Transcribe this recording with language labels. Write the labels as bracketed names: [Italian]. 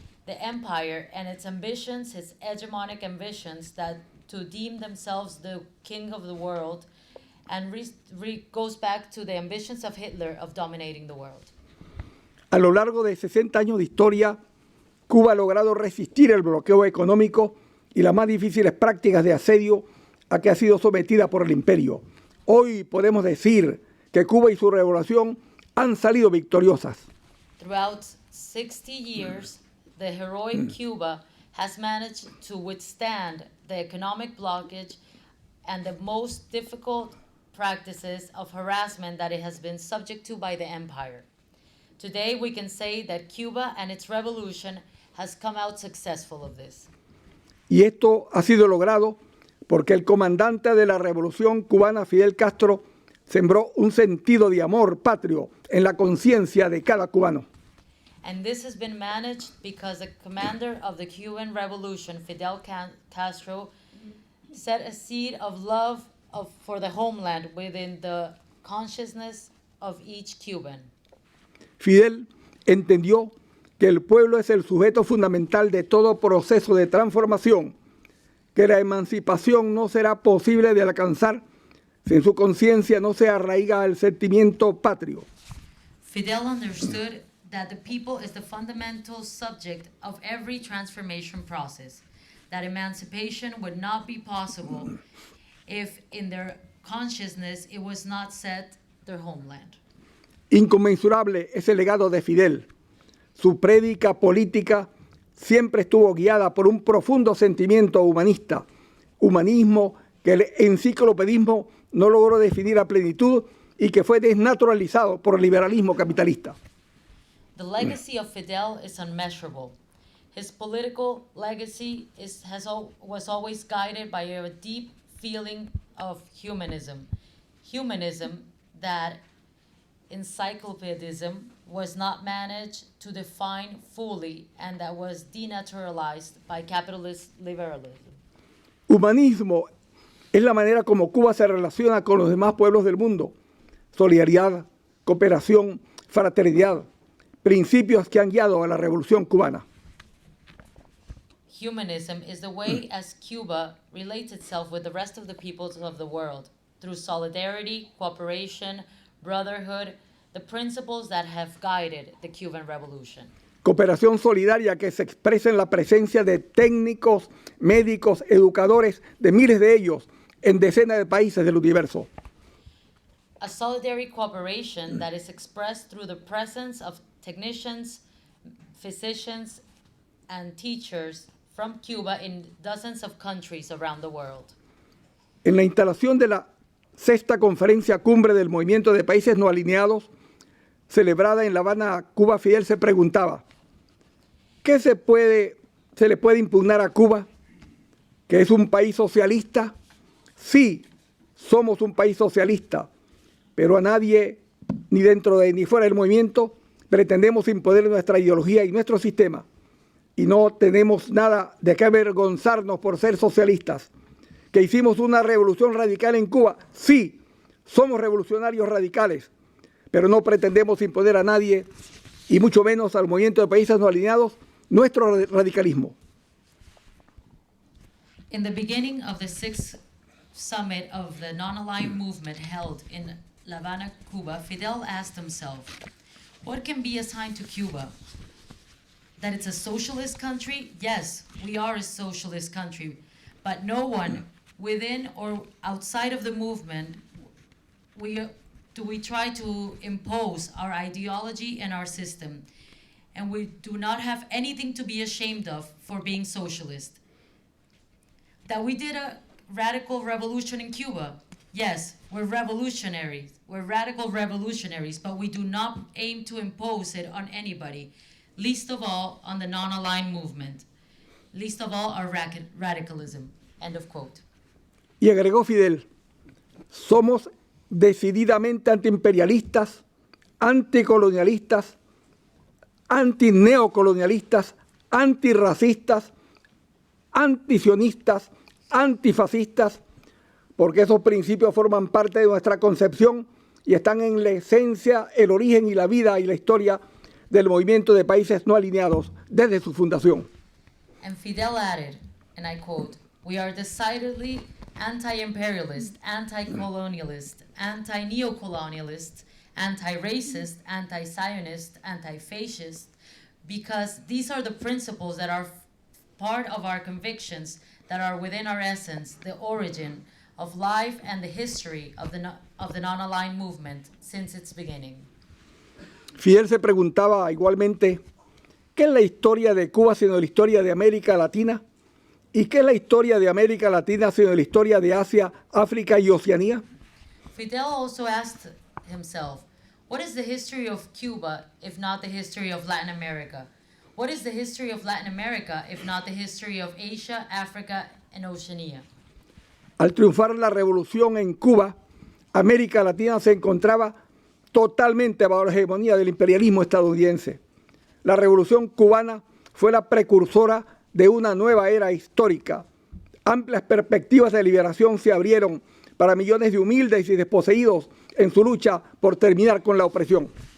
[English] The empire and its ambitions, its hegemonic ambitions that to deem themselves the king of the world, and goes back to the ambitions of Hitler of dominating the world. [Spanish] A lo largo de 60 años de historia, Cuba ha logrado resistir el bloqueo económico y las más difíciles prácticas de asedio a que ha sido sometida por el imperio. Hoy podemos decir que Cuba y su revolución han salido victoriosas. [English] Throughout 60 years, the heroic Cuba has managed to withstand the economic blockage and the most difficult practices of harassment that it has been subject to by the empire. Today, we can say that Cuba and its revolution has come out successful of this. [Spanish] Y esto ha sido logrado porque el comandante de la Revolución cubana, Fidel Castro, sembró un sentido de amor patrio en la conciencia de cada cubano. [English] And this has been managed because the commander of the Cuban Revolution, Fidel Castro, set a seed of love for the homeland within the consciousness of each Cuban. [Spanish] Fidel entendió que el pueblo es el sujeto fundamental de todo proceso de transformación, que la emancipación no será posible de alcanzar si en su conciencia no se arraiga el sentimiento patrio. [English] Fidel understood that the people is the fundamental subject of every transformation process, that emancipation would not be possible if in their consciousness it was not set their homeland. [Spanish] Inconmensurable es el legado de Fidel. Su prédica política siempre estuvo guiada por un profundo sentimiento humanista, humanismo que el enciclopedismo no logró definir a plenitud y que fue desnaturalizado por el liberalismo capitalista. [English] The legacy of Fidel is unmeasurable. His political legacy was always guided by a deep feeling of humanism. Humanism that encyclopedism was not managed to define fully and that was denaturalized by capitalist liberalism. [Spanish] Humanismo es la manera como Cuba se relaciona con los demás pueblos del mundo. Solidaridad, cooperación, fraternidad, principios que han guiado a la Revolución cubana. [English] Humanism is the way as Cuba relates itself with the rest of the peoples of the world, through solidarity, cooperation, brotherhood, the principles that have guided the Cuban Revolution. [Spanish] Cooperación solidaria que se expresa en la presencia de técnicos, médicos, educadores, de miles de ellos, en decenas de países del universo. [English] A solidary cooperation that is expressed through the presence of technicians, physicians, and teachers from Cuba in dozens of countries around the world. [Spanish] En la instalación de la sexta conferencia cumbre del Movimiento de Países No Alineados, celebrada en La Habana, Cuba, Fidel se preguntaba, ¿qué se le puede impugnar a Cuba? ¿Que es un país socialista? Sí, somos un país socialista, pero a nadie, ni dentro ni fuera del movimiento, pretendemos imponer nuestra ideología y nuestro sistema. Y no tenemos nada de qué avergonzarnos por ser socialistas. ¿Que hicimos una revolución radical en Cuba? Sí, somos revolucionarios radicales, pero no pretendemos imponer a nadie, y mucho menos al movimiento de países no alineados, nuestro radicalismo. [English] In the beginning of the sixth summit of the non-aligned movement held in La Habana, Cuba, Fidel asked himself, what can be assigned to Cuba? That it's a socialist country? Yes, we are a socialist country, but no one within or outside of the movement do we try to impose our ideology and our system. And we do not have anything to be ashamed of for being socialist. That we did a radical revolution in Cuba. Yes, we're revolutionaries. We're radical revolutionaries, but we do not aim to impose it on anybody, least of all on the non-aligned movement, least of all our radicalism. End of quote. [Spanish] Y agregó Fidel, somos decididamente antiimperialistas, anticolonialistas, antineocolonialistas, antirracistas, antisionistas, antifascistas, porque esos principios forman parte de nuestra concepción y están en la esencia, el origen y la vida y la historia del movimiento de países no alineados desde su fundación. [English] And Fidel added, and I quote, we are decidedly anti-imperialist, anti-colonialist, anti-neocolonialist, anti-racist, anti-Zionist, anti-fascist, because these are the principles that are part of our convictions, that are within our essence, the origin of life and the history of the non-aligned movement since its beginning. [Spanish] Fidel se preguntaba igualmente, ¿qué es la historia de Cuba sino la historia de América Latina? ¿Y qué es la historia de América Latina sino la historia de Asia, África y Oceanía? [English] Fidel also asked himself, what is the history of Cuba if not the history of Latin America? What is the history of Latin America if not the history of Asia, Africa, and Oceania? [Spanish] Al triunfar la revolución en Cuba, América Latina se encontraba totalmente bajo la hegemonía del imperialismo estadounidense. La revolución cubana fue la precursora de una nueva era histórica. Amplias perspectivas de liberación se abrieron para millones de humildes y desposeídos en su lucha por terminar con la opresión.